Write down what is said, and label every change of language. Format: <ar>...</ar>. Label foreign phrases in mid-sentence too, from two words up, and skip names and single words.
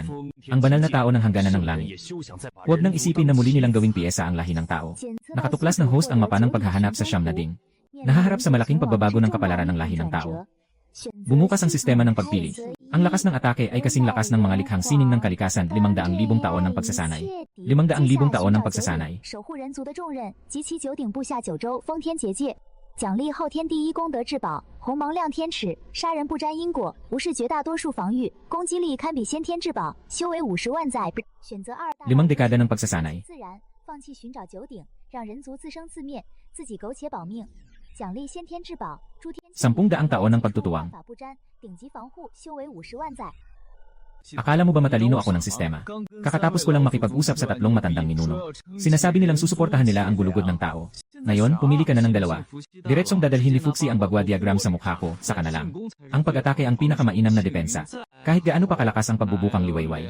<tl>Ang banal na tao ng hangganan ng langit. Huwag nang isipin na muli nilang gawing piyesa ang lahi ng tao. Nakatuklas ng host ang mapa ng paghahanap sa siyam na ding. Nahaharap sa malaking pagbabago ng kapalaran ng lahi ng tao. Bumukas ang sistema ng pagpili. Ang lakas ng atake ay kasing lakas ng mga likhang sining ng kalikasan 500,000 taon ng pagsasanay. 500,000 taon ng pagsasanay.</tl> <zh>奖励后天第一功德至宝，鸿蒙亮天尺，杀人不沾因果，无视绝大多数防御，攻击力堪比先天至宝，修为50万载。选择二大</zh> <tl>5 dekada ng pagsasanay.</tl> <zh>自然，放弃寻找九鼎，让人族自生自灭，自己苟且保命。奖励先天至宝，诸天</zh> <tl>10 daang taon ng pagtutuwang.</tl> <zh>法不沾，顶级防护，修为50万载。</zh> <tl>Akala mo ba matalino ako ng sistema? Kakatapos ko lang makipag-usap sa tatlong matandang ninuno. Sinasabi nilang susuportahan nila ang gulugod ng tao. Ngayon, pumili ka na ng dalawa. Diretsong dadalhin ni Fuxi ang bagwa diagram sa mukha ko, saka na lang. Ang pag-atake ang pinakamainam na depensa. Kahit gaano pa kalakas ang pagbubukang liwayway.</tl>